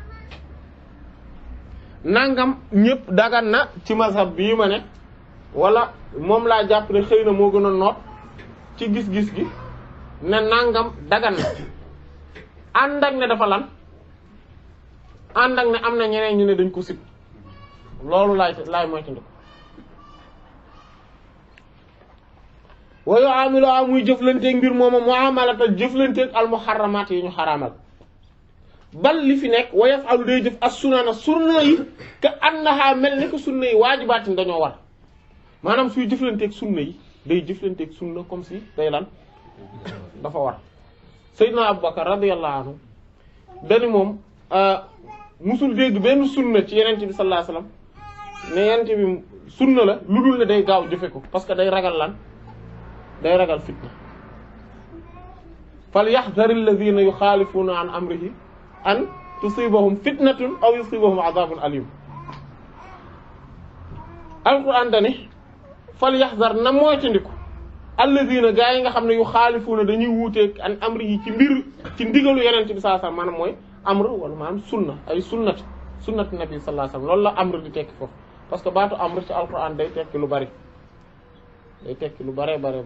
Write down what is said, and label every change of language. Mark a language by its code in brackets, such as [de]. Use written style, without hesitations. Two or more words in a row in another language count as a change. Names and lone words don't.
[wo] nangam ñëpp dagan na ci mazhab bii ma ne wala moom laa jàpp ne xëy na moo gën a noot ci gis-gis gi ne nangam dagan na ànd ak ne dafa lan ànd ak ne am na ñeneen ñu ne dañ ko sib loolu laay moytandiku [ar] ويعامل [wo] muy jëflanteeg mbir mooma mu'amalatal jëflanteeg [ar] المحرمات [wo] yi ñu xaraamal bal li fi nekk [ar] ويفعل [wo] day jëf [ar] السنن [wo] sunna yi [ar] كأنها [wo] mel ni ko sunna yi waajibaatin dañoo war maanaam suy jëflanteeg sunna yi day jëflanteeg sunna [fr] comme si [wo] day lan dafa war Seydina Abubakar [ar] رضي الله عنه [wo] dani moom musul dégg benn sunna ci yenente bi [ar] صلى الله عليه وسلم [wo] ne yenente bi sunna la lu dul ne day gaaw jëfe ko [fr] parce que [wo] day ragal lan day ragal fitna [ar] فليحذر الذين يخالفون عن أمره أن تصيبهم فتنة أو يصيبهم عذاب أليم [wo] alquran dani [ar] فليحذر [wo] na moytandiku alladhina gaa yi nga xam ne yukhalifuna dañuy wuuteeg [ar] عن أمره [wo] ci mbir ci ndigalu yenente bi [ar] صلى الله عليه وسلم [wo] maanaam mooy amr wala maanaam sunna ay [ar] سنة النبي صلى الله عليه وسلم [wo] loolu la amr di tekki foofu [fr] parce que [wo] baatu amr ci alquran day tekki lu bari day tekki lu bare